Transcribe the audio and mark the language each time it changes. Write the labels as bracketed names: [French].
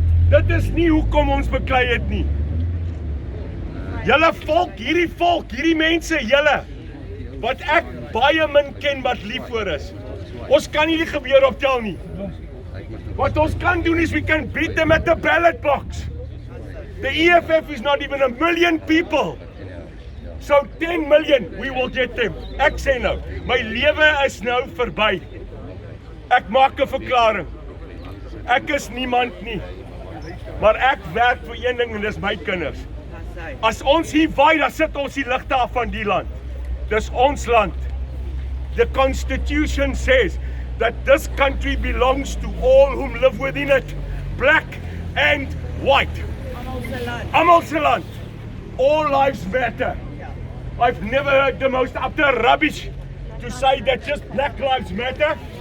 [Afrikaans] Dit is nie hoekom ons beklei het nie. Julle volk, hierdie mense, julle, wat ek baie min ken wat lief voor is. Ons kan nie die geweer optel nie. Wat ons kan doen is [English] we can beat them at the ballot box. The EFF is not even 1 million people. So 10 million, we will get them. [Afrikaans] Ek sê nou, my lewe is nou verby. Ek maak 'n verklaring. Ek is niemand nie. Maar ek werk vir een ding en dis my kinders. As ons hier waai, dan sit ons die ligte af van die land. Dis ons land. [English] The Constitution says that this country belongs to all whom live within it, black and white. [Afrikaans] Almal se land. [English] All lives matter. I've never heard the most utter rubbish to say that just black lives matter.